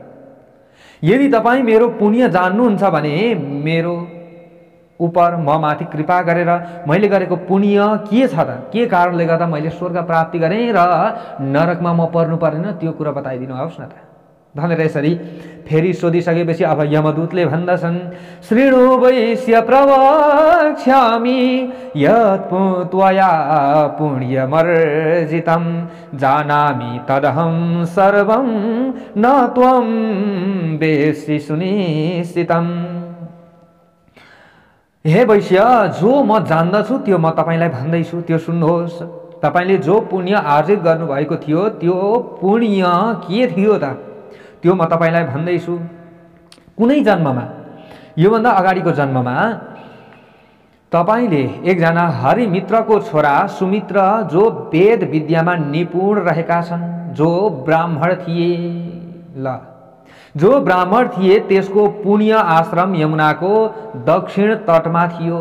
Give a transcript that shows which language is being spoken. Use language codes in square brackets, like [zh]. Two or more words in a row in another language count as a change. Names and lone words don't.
[ne] यदि तपाईँ मेरो पुण्य जान्नुहुन्छ भने मेरो उपर म माथि कृपा गरेर मैले गरेको पुण्य के छ त, के कारणले गर्दा मैले स्वर्ग प्राप्ति गरेँ र नरकमा म पर्नु परेन, त्यो कुरा बताइदिनु होस् न त भनेर यसरी फेरि सोधिसकेपछि अब यमदूतले भन्दछन्, [sa] शृणु वैश्य प्रवक्ष्यामि यत् त्वया पुण्यमर्जितं जानामि तदहं सर्वं न त्वं वेत्सि सुनिश्चितम्। [ne] हे वैश्य, जो म जान्दछु त्यो म तपाईलाई भन्दैछु, त्यो सुन्नुहोस्। तपाईले जो पुण्य आर्जित गर्नुभएको थियो त्यो पुण्य के थियो त, त्यो म तपाईलाई भन्दैछु। कुनै जन्ममा, योभन्दा अगाडिको जन्ममा तपाईले एकजना हरिमित्रको छोरा सुमित्र, जो वेद विद्यामा निपुण रहेका छन्, जो ब्राह्मण थिए, ल जो ब्राह्मण थिए, त्यसको पुण्य आश्रम यमुनाको दक्षिण तटमा थियो।